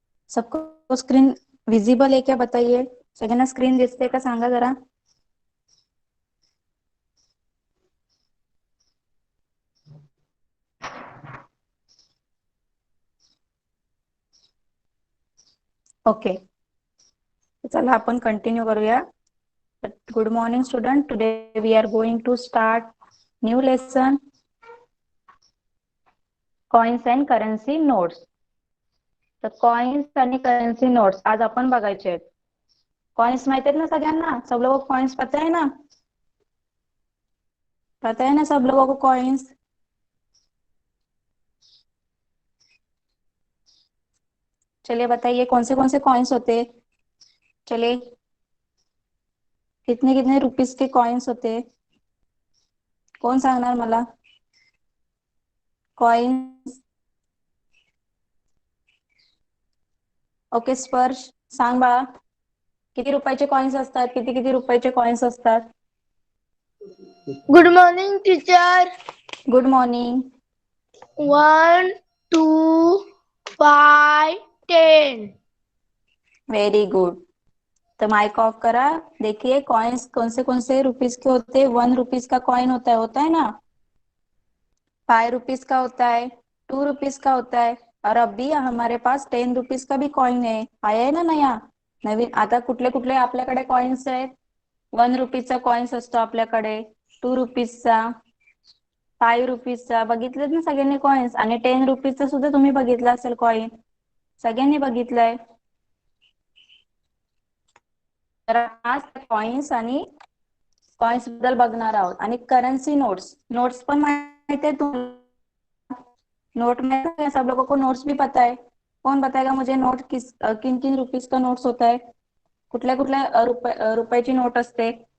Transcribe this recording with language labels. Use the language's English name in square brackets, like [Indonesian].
[Hindi] सबको screen visible है क्या बताइए? [Marathi] सगळ्यांना स्क्रीन दिसते का सांगा जरा. ओके, चला आपण कंटिन्यू करूया. [English] Good morning student. Today we are going to start new lesson, coins and currency notes. [Marathi] तर कॉइन्स आणि करन्सी नोट्स आज आपण बघायचे आहेत. कॉइन्स माहिती आहेत ना सगळ्यांना? [Hindi] सब लोगों को कॉइन्स पता है ना? पता है ना सब लोगों को कॉइन्स? चलिए बताइए कौन से कॉइन्स होते? चलिए, कितने कितने रुपीस के कॉइन्स होते? [Marathi] कोण सांगणार मला? कॉइन्स. ओके स्पर्श, सांग बाळा. किती रुपयाचे कॉइन्स असतात? किती किती रुपयाचे कॉइन्स असतात? [English] Good morning teacher. Good morning. 1, 2, 5, 10. Very good. [Marathi] तो माइक ऑफ करा. [Hindi] देखिए कॉइन्स कौन से रुपीस के होते हैं. 1 रुपीस का कॉइन होता है ना. 5 रुपीस का होता है, 2 रुपीस का होता है, और अभी हमारे पास 10 रुपीस का भी कॉइन है. आया है ना नया नवीन. [Marathi] आता कुठले कुठले आपल्याकडे कॉइन्स आहेत? 1 रुपीचा कॉइन्स असतो आपल्याकडे, 2 रुपीसचा, 5 रुपीसचा. बघितलेत ना सगळ्यांनी कॉइन्स? आणि 10 रुपीसचा सुद्धा तुम्ही बघितला असेल कॉइन. सगळ्यांनी बघितलंय. तर आज कॉइन्स आणि कॉइन्स बद्दल बघणार आहोत. आणि करन्सी नोट्स. नोट्स पण माहिती आहे तुम्हाला? [Hindi] नोट में सब लोगों को नोट्स भी पता है. कौन बताएगा मुझे नोट किन किन रुपीस का नोट्स होता है? [Marathi] कुठल्या कुठल्या रुपयाची नोट असते?